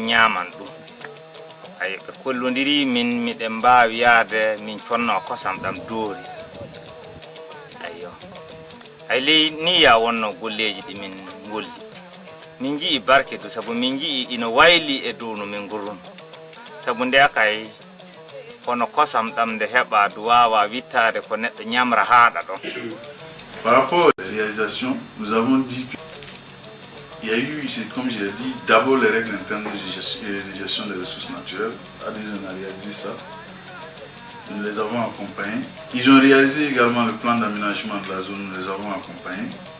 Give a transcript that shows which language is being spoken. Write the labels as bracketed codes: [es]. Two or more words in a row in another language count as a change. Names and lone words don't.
[ff] ñaman ɗum ay ɓe kollodiri min miɗen mbawi yaade min conno kosam ɗam doori ayyo ay ley ni ya wonno golleji ɗi min golli min jii barke du sabu min jii ina wayli e dow no min gurruno sabu nde kay kono kosam ɗam nde heɓa du wawa wittade ko neɗɗo ñamra haaɗa ɗon. [fr] Par rapport aux réalisations, nous avons dit qu'il y a eu, comme j'ai dit, d'abord les règles internes de gestion des ressources naturelles. ADIS a réalisé ça. Nous les avons accompagnés. Ils ont réalisé également le plan d'aménagement de la zone, nous les avons accompagnés.